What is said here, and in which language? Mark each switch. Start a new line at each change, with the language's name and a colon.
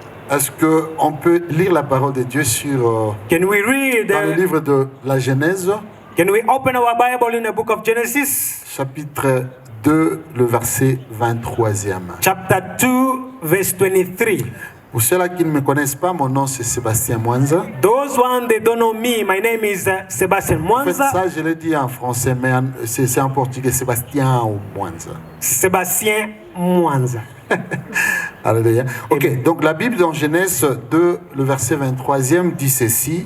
French: Est-ce qu'on peut lire la parole de Dieu sur
English: Can we read
French: dans le livre de la Genèse,
English: Can we open our Bible in the book of Genesis?
French: chapitre 2, le verset 23e.
English: Chapter 2, verse 23.
French: Pour ceux-là qui ne me connaissent pas, mon nom c'est Sébastien Mwanza.
English: Those one they don't know me, my name is Sebastian
French: En fait,
English: Mwanza.
French: ça je l'ai dit en français, mais c'est en portugais, Sébastien ou Mwanza. Sébastien Mwanza. Alléluia. Ok, donc la Bible dans Genèse 2, le verset 23e dit ceci.